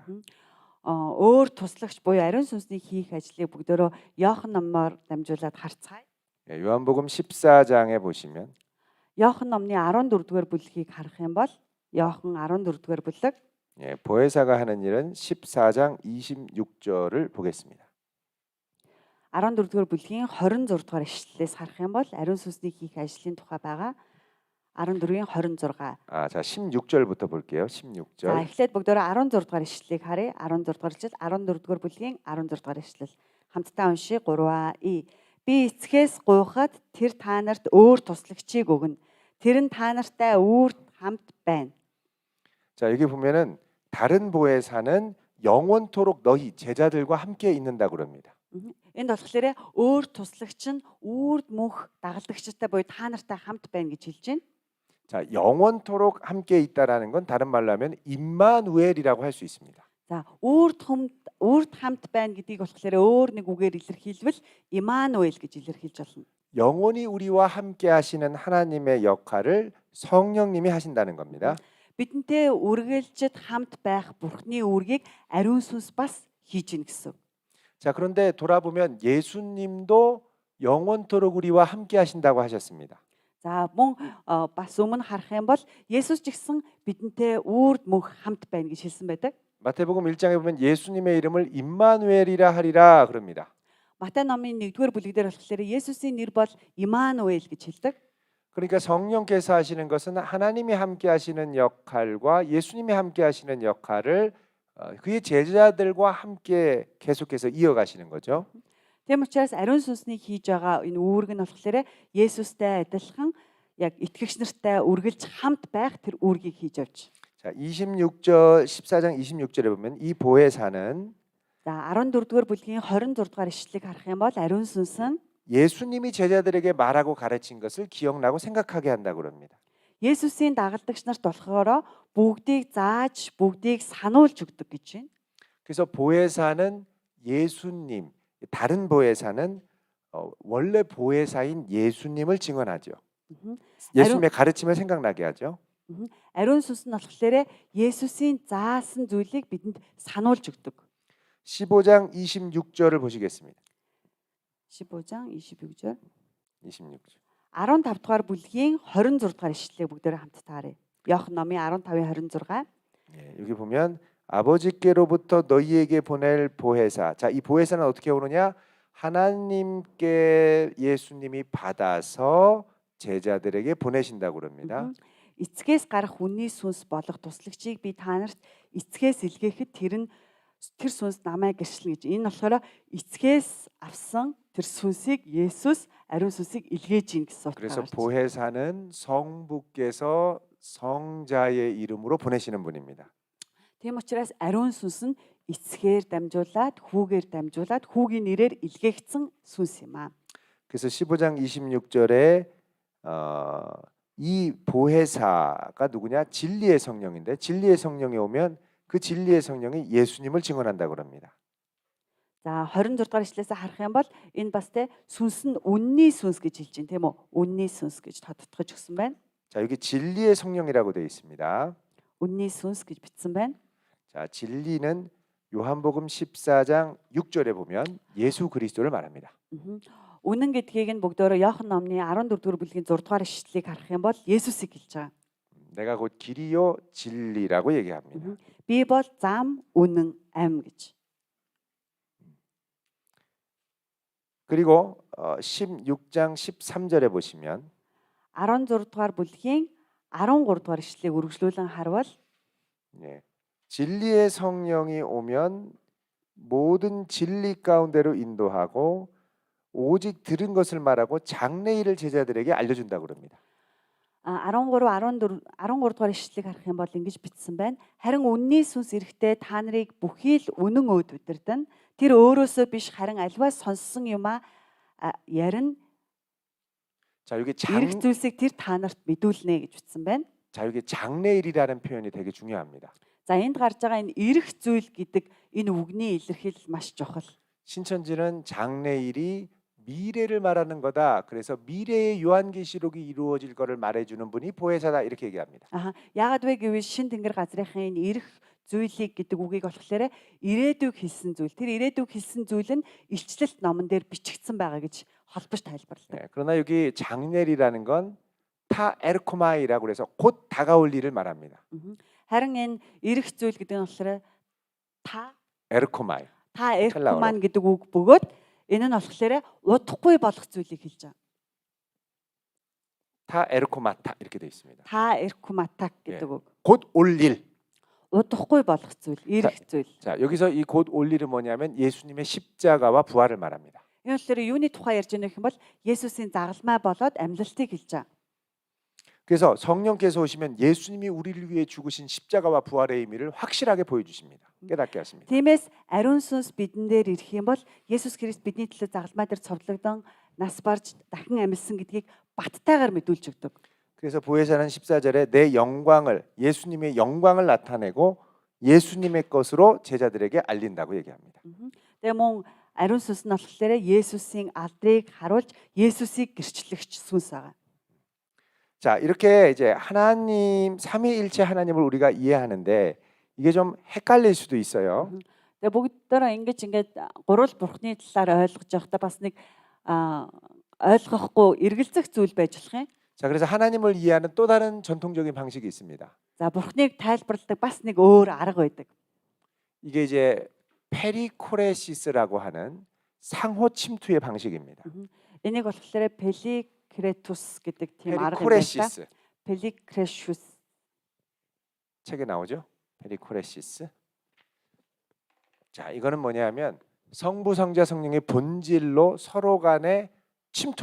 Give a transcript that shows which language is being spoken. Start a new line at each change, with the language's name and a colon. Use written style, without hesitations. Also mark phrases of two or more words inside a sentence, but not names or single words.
Mongolian: Өөр туслагч буюу ариун сүнсний хийх ажлыг бүгдөө Иохан номоор дамжуулаад харцгаая.
Korean: 예, 요한복음 14장에 보시면
Mongolian: Иохан номны 14-р бүлгийг харах юм бол Иохан 14-р бүлэг
Korean: 예, 보혜사가 하는 일은 14장 26절을 보겠습니다.
Mongolian: 14-р бүлгийн 26-р ишлэлээс харах юм бол ариун сүнсний хийх ажлын тухай байгаа 14-ийн 26.
Korean: 자, 16절부터 볼게요.
Mongolian: За
Korean: 16절.
Mongolian: эхлээд бүгдөө 16-р ишлэлийг харъя. 16-р ишлэл 14-р бүлгийн 16-р ишлэл. Хамтдаа уншия 3А. Би эцгээс гуйхад тэр та нарт өөр туслагчийг өгнө. Тэр нь та нартай үүрд хамт байна.
Korean: 자, 여기 보면은 다른 보혜사는 영원토록 너희 제자들과 함께 있는다 그럽니다.
Mongolian: Энд болохоор өөр туслагч нь үрд мөнх дагалдагчтай буюу та нартай хамт байна гэж хэлж байна.
Korean: 자, 영원토록 함께 있다라는 건 다른 말로 하면 임마누엘이라고 할 수 있습니다.
Mongolian: За үрд хамт байна гэдгийг болохоор өөр нэг үгээр илэрхийлвэл Имануэль гэж илэрхийлж болно.
Korean: 영원히 우리와 함께 하시는 하나님의 역할을 성령님이 하신다는 겁니다.
Mongolian: Бидэнтэй үргэлжид хамт байх Бурхны үүргийг ариун сүнс бас хийж гин гэсэн.
Korean: 자, 그런데 돌아보면 예수님도 영원토록 우리와 함께 하신다고 하셨습니다.
Mongolian: За мөн бас өмнө харах юм бол Есүс ч гэсэн бидэнтэй үрд мөнх хамт байна гэж хэлсэн байдаг.
Korean: 마태복음 1장에 보면 예수님의 이름을 임마누엘이라 하리라 그럽니다.
Mongolian: Матай номын 1-р бүлэг дээр болохоор Есүсийн нэр бол Имануэль гэж хэлдэг.
Korean: 그러니까 성령께서 하시는 것은 하나님이 함께 하시는 역할과 예수님이 함께 하시는 역할을 그의 제자들과 함께 계속해서 이어가시는 거죠.
Mongolian: Тийм учраас ариун сүнсний хийж байгаа энэ үүрэг нь болохоор Есүстэй адилхан яг итгэгч нартай үргэлж хамт байх тэр үүргийг хийж явж.
Korean: 자, 26절 14장 26절에 보면 이 보혜사는
Mongolian: За 14-р бүлгийн 26-р ишлэлийг харах юм бол ариун сүнс нь
Korean: 예수님이 제자들에게 말하고 가르친 것을 기억나고 생각하게 한다고 그럽니다.
Mongolian: Есүсийн дагалдагч нарт болохоор бүгдийг зааж, бүгдийг сануулж өгдөг гэж байна.
Korean: 그래서 보혜사는 예수님, 다른 보혜사는 원래 보혜사인 예수님을 증언하죠.
Mongolian: Ариун
Korean: 예수님의 가르침을 생각나게 하죠.
Mongolian: ариун сүнс нь болохоор Есүсийн заасан зүйлийг бидэнд сануулж өгдөг.
Korean: 15장 26절을 보시겠습니다. 15장 26절. 26절.
Mongolian: 15 дугаар бүлгийн 26 дугаар ишлэлийг бүгдээрээ хамтдаа харъя. Иохан номын 15-ийн 26.
Korean: 예, 여기 보면 아버지께로부터 너희에게 보낼 보혜사. 자, 이 보혜사는 어떻게 오느냐? 하나님께 예수님이 받아서 제자들에게 보내신다고 그럽니다.
Mongolian: Эцгээс гарах үнний сүнс болох туслагчийг би та нарт эцгээс илгээхэд тэр сүнс намайг гэрчлэн гэж. Энэ болохоор эцгээс авсан тэр сүнсийг Есүс ариун сүнсийг илгээж ийн гэсэн
Korean: 그래서
Mongolian: утгаар.
Korean: 보혜사는 성부께서 성자의 이름으로 보내시는 분입니다.
Mongolian: Тийм учраас ариун сүнс нь эцгээр дамжуулаад, хүүгээр дамжуулаад, хүүгийн нэрээр илгээгдсэн сүнс юм аа.
Korean: 그래서 15장 26절에 이 보혜사가 누구냐? 진리의 성령인데 진리의 성령이 오면 그 진리의 성령이 예수님을 증언한다고 합니다.
Mongolian: За 26 дугаар ишлээс харах юм бол энэ бас тэ сүнс нь үнний сүнс гэж хэлж байна тийм үү? Үнний сүнс гэж тодтогч өгсөн байна.
Korean: 자, 여기 진리의 성령이라고 되어 있습니다.
Mongolian: Үнний сүнс гэж бичсэн байна.
Korean: 자, 진리는 요한복음 14장 6절에 보면 예수 그리스도를 말합니다.
Mongolian: Үнэн гэдгийг нь бүгдөө Иохан номны 14 дугаар бүлгийн 6 дугаар ишлэлийг харах юм бол Есүсийг хэлж байгаа.
Korean: 내가 곧 길이요 진리라고 얘기합니다.
Mongolian: Би бол зам, үнэн, амь гэж.
Korean: 그리고 16장 13절에 보시면
Mongolian: 16 дугаар бүлгийн 13 дугаар ишлэлийг үргэлжлүүлэн харвал
Korean: 예, 진리의 성령이 오면 모든 진리 가운데로 인도하고 오직 들은 것을 말하고 장래일을 제자들에게 알려준다고 그럽니다.
Mongolian: 13 дугаар ишлэлийг харах юм бол ингэж бичсэн байна. Харин үнний сүнс ирэхдээ та нарыг бүхий л үнэн өөд удирдан. Тэр өөрөөсөө биш харин альваа сонссон юмаа ярина.
Korean: 자, 여기
Mongolian: Ирэх зүйлсийг тэр та нарт мэдүүлнэ гэж бичсэн байна.
Korean: 자, 여기 장래일이라는 표현이 되게 중요합니다.
Mongolian: За энд гарч байгаа энэ ирэх зүйл гэдэг энэ үгний илэрхийлэл маш чухал.
Korean: 신천지는 장래일이 미래를 말하는 거다. 그래서 미래의 요한계시록이 이루어질 거를 말해주는 분이 보혜사다 이렇게 얘기합니다.
Mongolian: Яагаад вэ гэвэл шин тэнгэр газрынхын энэ ирэх зүйлийг гэдэг үгийг болохоор ирээдүйг хэлсэн зүйл. Тэр ирээдүйг хэлсэн зүйл нь илчлэлт номон дээр бичигдсэн байгаа гэж холбож тайлбарладаг.
Korean: 네, 그러나 여기 장래일이라는 건 타에르코마이라고 그래서 곧 다가올 일을 말합니다.
Mongolian: Харин энэ ирэх зүйл гэдэг нь болохоор та
Korean: 에르코마이.
Mongolian: эрхман гэдэг үг бөгөөд энэ нь болохоор удахгүй болох зүйлийг хэлж байгаа.
Korean: 타에르코마타 이렇게 되어 있습니다.
Mongolian: Та эрхматак гэдэг үг.
Korean: 곧 올 일.
Mongolian: Удахгүй болох зүйл, ирэх зүйл.
Korean: 자, 여기서 이 곧 올 일은 뭐냐면 예수님의 십자가와 부활을 말합니다.
Mongolian: Энэ болохоор юуны тухай ярьж байгаа юм бол Есүсийн загалмай болоод амьлалтыг хэлж байгаа.
Korean: 그래서 성령께서 오시면 예수님이 우리를 위해 죽으신 십자가와 부활의 의미를 확실하게 보여주십니다. 깨닫게 하십니다.
Mongolian: Тиймээс ариун сүнс бидэн дээр ирэх юм бол Есүс Христ бидний төлөө загалмай дээр цовдлогдсон, нас барж дахин амьсан гэдгийг баттайгаар мэдүүлж өгдөг.
Korean: 그래서 보혜사는 14절에 내 영광을 예수님의 영광을 나타내고 예수님의 것으로 제자들에게 알린다고 얘기합니다.
Mongolian: Тэгээ мөн ариун сүнс нь болохоор Есүсийн алдрыг харуулж Есүсийг гэрчлэгч сүнс байгаа.
Korean: 자, 이렇게 이제 하나님 삼위일체 하나님을 우리가 이해하는데 이게 좀 헷갈릴 수도 있어요.
Mongolian: Тэгээ бүгдээрээ ингээд гурвал бурхны талаар ойлгож явахдаа бас нэг ойлгохгүй эргэлзэх зүйл байж болох юм.
Korean: 자, 그래서 하나님을 이해하는 또 다른 전통적인 방식이 있습니다.
Mongolian: За бурхныг тайлбарладаг бас нэг өөр арга байдаг.
Korean: 이게 이제 페리코레시스라고 하는 상호 침투의 방식입니다.
Mongolian: Энийг болохоор 펠икретус гэдэг тийм арга юм байна.
Korean: 페리코레시스. 펠ик레슈스 책에 나오죠? 페리코레시스. 자, 이거는 뭐냐면 성부, 성자, 성령의 본질로 서로 간에 침투하는 거예요.